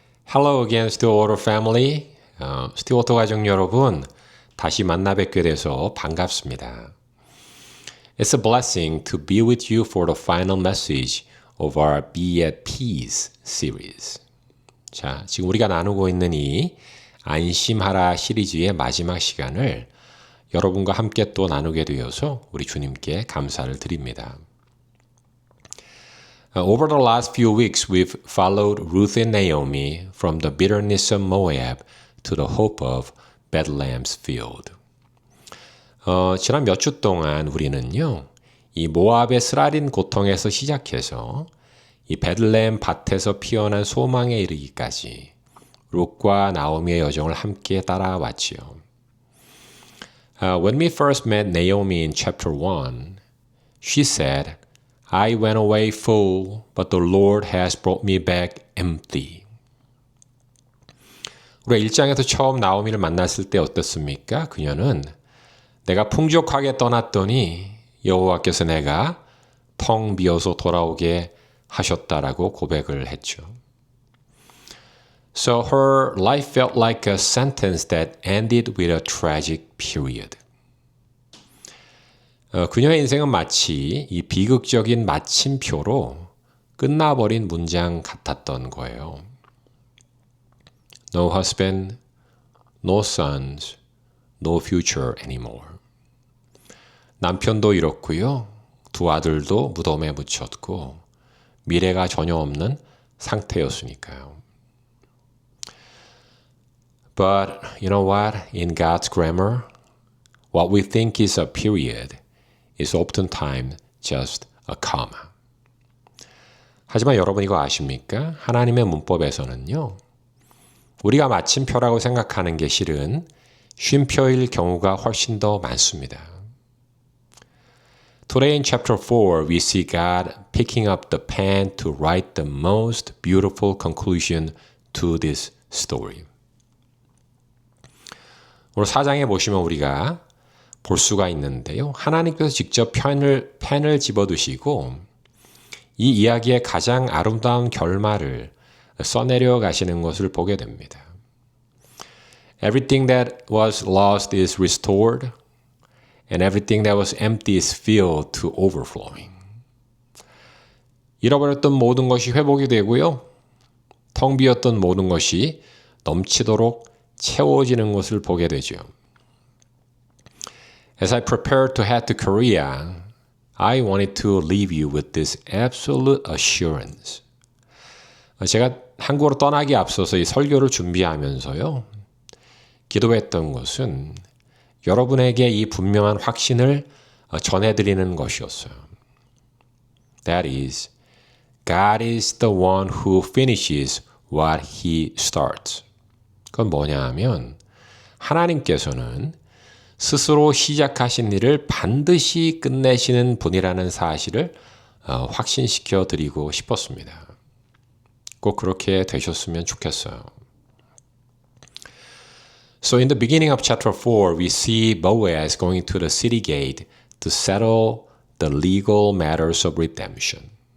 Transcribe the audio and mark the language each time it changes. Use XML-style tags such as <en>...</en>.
<en>Hello again, Stewart family.</en> <ko>스튜어트 가족 여러분, 다시 만나 뵙게 돼서 반갑습니다.</ko> <en>It's a blessing to be with you for the final message of our Be at Peace series.</en> <ko>자, 지금 우리가 나누고 있는 이 안심하라 시리즈의 마지막 시간을 여러분과 함께 또 나누게 되어서 우리 주님께 감사를 드립니다.</ko> <en>Over the last few weeks, we've followed Ruth and Naomi from the bitterness of Moab to the hope of Bethlehem's field.</en> <ko>지난 몇 주 동안 우리는요, 이 모압의 쓰라린 고통에서 시작해서 이 베들레헴 밭에서 피어난 소망에 이르기까지 룻과 나오미의 여정을 함께 따라왔지요.</ko> <en>When we first met Naomi in chapter 1, she said, I went away full, but the Lord has brought me back empty.</en> <ko>우리가 1장에서 처음 나오미를 만났을 때 어떻습니까? 그녀는 내가 풍족하게 떠났더니 여호와께서 내가 텅 비어서 돌아오게 하셨다라고 고백을 했죠.</ko> <en>So her life felt like a sentence that ended with a tragic period.</en> <ko>그녀의 인생은 마치 이 비극적인 마침표로 끝나버린 문장 같았던 거예요.</ko> <en>No husband, no sons, no future anymore.</en> <ko>남편도 잃었고요. 두 아들도 무덤에 묻혔고 미래가 전혀 없는 상태였으니까요.</ko> <en>But you know what? In God's grammar, what we think is a period is oftentimes just a comma.</en> <ko>하지만 여러분 이거 아십니까? 하나님의 문법에서는요. 우리가 마침표라고 생각하는 게 실은 쉼표일 경우가 훨씬 더 많습니다.</ko> <en>Today in chapter 4, we see God picking up the pen to write the most beautiful conclusion to this story.</en> <ko>오늘 4장에 보시면 우리가 볼 수가 있는데요. 하나님께서 직접 펜을 집어두시고 이 이야기의 가장 아름다운 결말을 써내려 가시는 것을 보게 됩니다.</ko> <en>Everything that was lost is restored, and everything that was empty is filled to overflowing.</en> <ko>잃어버렸던 모든 것이 회복이 되고요. 텅 비었던 모든 것이 넘치도록 채워지는 것을 보게 되죠.</ko> <en>As I prepared to head to Korea, I wanted to leave you with this absolute assurance.</en> <ko>제가 한국으로 떠나기 앞서서 이 설교를 준비하면서요. 기도했던 것은 여러분에게 이 분명한 확신을 전해드리는 것이었어요.</ko> <en>That is, God is the one who finishes what He starts.</en> <ko>그건 뭐냐 하면 하나님께서는 스스로 시작하신 일을 반드시 끝내시는 분이라는 사실을 확신시켜 드리고 싶었습니다. 꼭 그렇게 되셨으면 좋겠어요.</ko> <en>So in the beginning of chapter 4, we see Boaz going to the city gate to settle the legal matters of redemption.</en>